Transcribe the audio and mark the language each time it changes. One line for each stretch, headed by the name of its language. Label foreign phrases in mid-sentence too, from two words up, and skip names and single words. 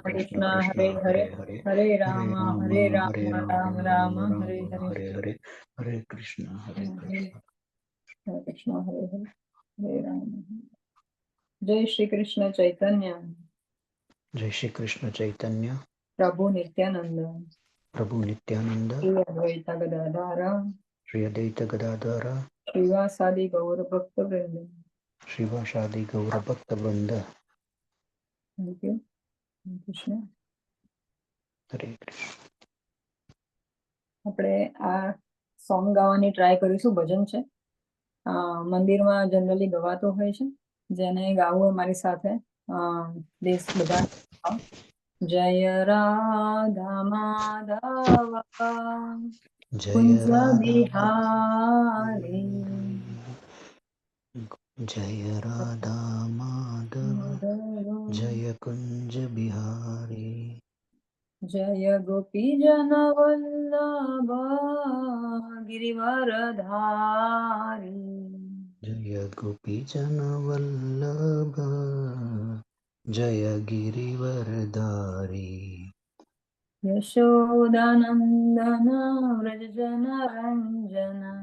Sanskrit: कृष्ण कृष्णा कृष्ण हरे हरे, हरे हरे, हरे हरे राम हरे हरे, हरे हरे, हरे कृष्ण हरे कृष्णा हरे हरे, हरे राम। जय श्री कृष्ण चैतन्य जय श्री कृष्ण चैतन्य प्रभु नित्यानंद, प्रभु नित्यानंद, श्री अद्वैता गदाधर, श्री अद्वैत गदाधर, श्रीवासादि गौर भक्त वृंद। श्रीवासादि गौर भक्त वृंद।
English: thank you કૃષ્ણ।
Sanskrit: हरे कृष्ण।
Gujarati: આપણે આ સોંગ ગાવાની ટ્રાય કરીશું, ભજન છે, મંદિરમાં જનરલી ગવાતો હોય છે, જેને ગાવું હોય મારી સાથે દેશ બધા ગાઓ.
Hindi: जय राधा माधव जय कुंज राधा बिहारी, जय राधा माधव, जय कुंज बिहारी, जय गोपी जन वल्लभ गिरिवरधारी, जय गोपी जन वल्लभ, जय गिरिवरधारी, यशोदानन्दन व्रज जन रञ्जन,